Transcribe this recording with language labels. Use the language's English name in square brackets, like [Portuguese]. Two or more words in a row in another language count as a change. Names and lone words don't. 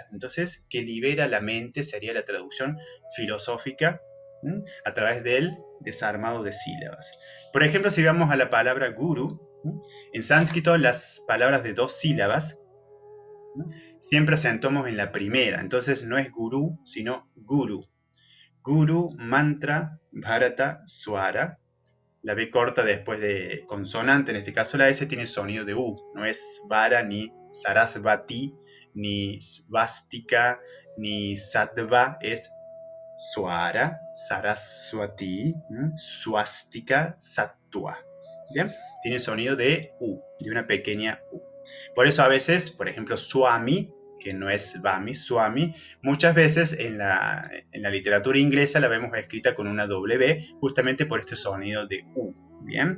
[Spanish] Entonces, que libera la mente sería la traducción filosófica a través del desarmado de sílabas. Por ejemplo, si vamos a la palabra guru, en sánscrito las palabras de 2 sílabas siempre acentuamos en la primera. Entonces no es gurú, sino guru. [Sanskrit] Guru, mantra, bharata, swara. [Spanish] La B corta después de consonante, en este caso la S, tiene sonido de U. No es vara, ni sarasvati, ni svastika, ni sattva. [Sanskrit] Es swara, saraswati, swastika, sattva. [Spanish] ¿Bien? Tiene sonido de U, de una pequeña U. Por eso a veces, por ejemplo, Swami, que no es Vami, Swami, muchas veces en la literatura inglesa la vemos escrita con una W, justamente por este sonido de U. ¿Bien?